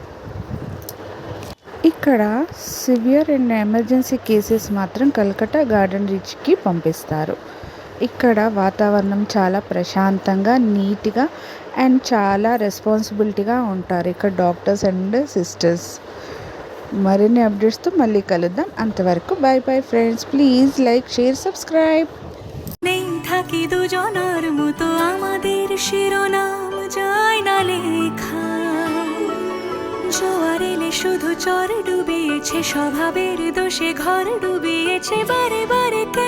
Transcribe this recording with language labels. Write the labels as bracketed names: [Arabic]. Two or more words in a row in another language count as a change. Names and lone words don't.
[Telugu] ఇక్కడ [English] severe and emergency cases [Telugu] మాత్రం కల్కట్టా గార్డెన్ రీచ్కి పంపిస్తారు. ఇక్కడ వాతావరణం చాలా ప్రశాంతంగా, నీట్గా అండ్ చాలా రెస్పాన్సిబిలిటీగా ఉంటారు ఇక్కడ [English] doctors and sisters. [Telugu] మరిన్ని అప్డేట్స్తో మళ్ళీ కలుద్దాం. అంతవరకు [English] bye bye friends. please like, share, subscribe. [Bangla] থাকি দুজনার মতো আমাদের শিরোনাম যায় না লেখা। জোয়ার এলে শুধু চর ডুবিয়েছে, স্বভাবের দোষে ঘর ডুবিয়েছে বারে বারে।